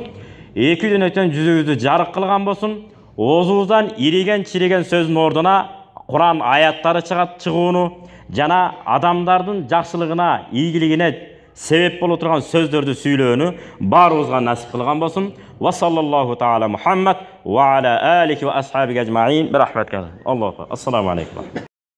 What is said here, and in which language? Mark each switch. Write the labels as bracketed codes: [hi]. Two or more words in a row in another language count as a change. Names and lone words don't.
[ky] Эки дүйнөдөн жүзүбүздү жарык кылган болсун. Оозубуздан ириген чириген сөздүн ордуна Куран аяттары чыгууну жана адамдардын жакшылыгына, ийгилигине себеп боло турган сөздөрдү сүйлөөнү баарыбызга насип кылган болсун. [ar] و صلى الله تعالى محمد و على آله و أصحابه أجمعين برحمتك. الله. السلام عليكم.